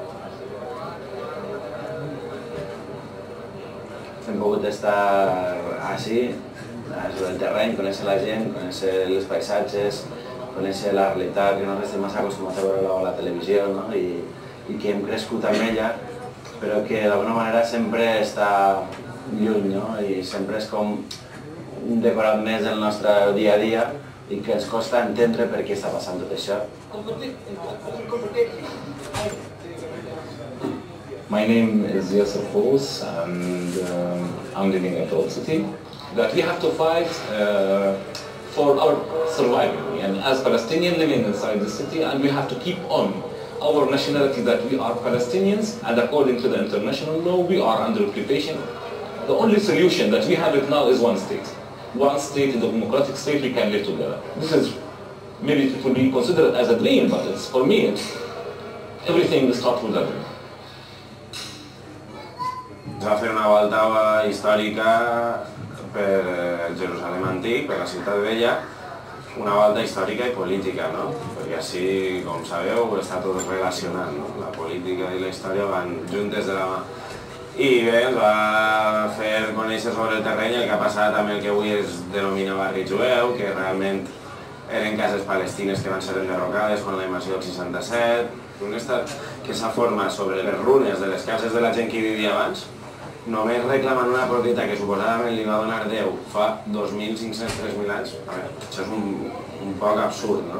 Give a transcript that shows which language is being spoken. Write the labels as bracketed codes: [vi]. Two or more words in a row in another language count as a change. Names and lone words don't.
[ca] Hem pogut estar així, sobre el terreny, conèixer la gent, conèixer els paisatges, conèixer la realitat que nosaltres estem massa acostumats a veure a la televisió, no? I que hem crescut amb ella, però que d'alguna manera sempre està lluny, no? I sempre és com un decorat més del nostre dia a dia i que ens costa entendre per què està passant tot això. [en] My name is Yasser Fous and I'm living in Old City. That we have to fight for our survival, and as Palestinians living inside the city, and we have to keep on our nationality that we are Palestinians, and according to the international law, we are under occupation. The only solution that we have it now is one state. One state, a democratic state, we can live together. This is, maybe it will be considered as a dream, but it's, for me, everything starts with a dream. [ca] Es va fer una volta històrica per Jerusalem antic, per la ciutat vella, una volta històrica i política, no? Perquè així, com sabeu, està tot relacionat, no? La política i la història van juntes de la mà. I bé, ens va fer conèixer sobre el terreny el que ha passat amb el que avui es denomina barri jueu, que realment eren cases palestines que van ser enderrocades quan la invasió del 67, un estat que s'ha format sobre les runes de les cases de la gent que hi vivia abans, només reclamant una propietat que suposadament li va donar Déu fa 2.500-3.000 anys, a veure, això és un poc absurd, no?